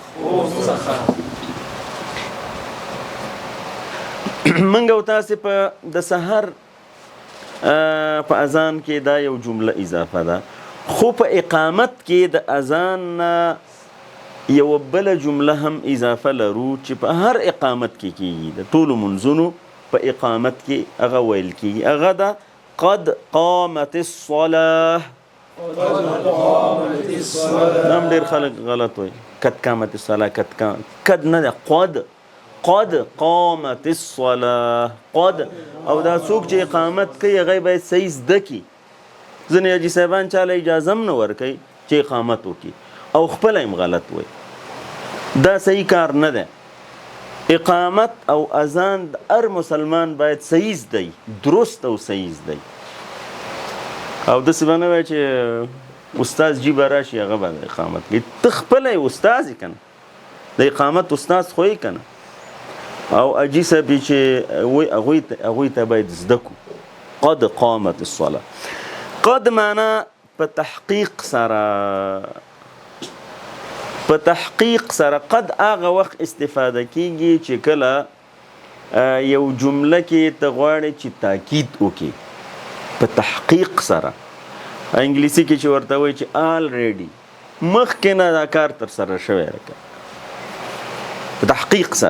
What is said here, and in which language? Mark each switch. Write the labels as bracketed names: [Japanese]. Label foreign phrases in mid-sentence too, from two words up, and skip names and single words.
[Pashto] منګ او تاسې په د سحر په اذان کې دا یو جمله اضافه ده، خو په اقامت کې د اذان نه یو بله جمله هم اضافه لرو چې په هر اقامت کې کېږي، د ټولو منځونو په اقامت کې هغه ویل کېږي، هغه ده [Arabic] قد قامت الصلاة. [Pashto] نام ډېر خلک غلط وایي، [Arabic] قد قامت الصلاة، [Pashto] قد نه ده، [Arabic] قد قامت الصلاة. [Pashto] قد او دا څوک چې اقامت کوي هغه باید صحیح زده کړي. ځینې حاجي صاحبان چاله اجازه هم نه ورکوي چې اقامت وکړي او خپله هم غلط وایي، دا صحیح کار نه دی. اقامت او اذان د هر مسلمان باید صحیح زده، درست او صحیح زده، او داسې به نه وایي چې استاد جي به راشي هغه به اقامت کوي. ته خپله یې استاد یې که نه، د اقامت استاد خو یې که نه، او اجي صاحب چې هغوی ته باید زده کړو. [Arabic] قد قامت الصلاة. [Pashto] قد معنا په تحقیق سره قد هغه وخت استفاده کیږي چې کله یو جمله کې ته غواړې چې تاکید وکړي په تحقیق سره. انګلیسي کې چې ورته وایي چې آلریډي مخکې نه دا کار تر سره شوی لکه په تحقیق سره.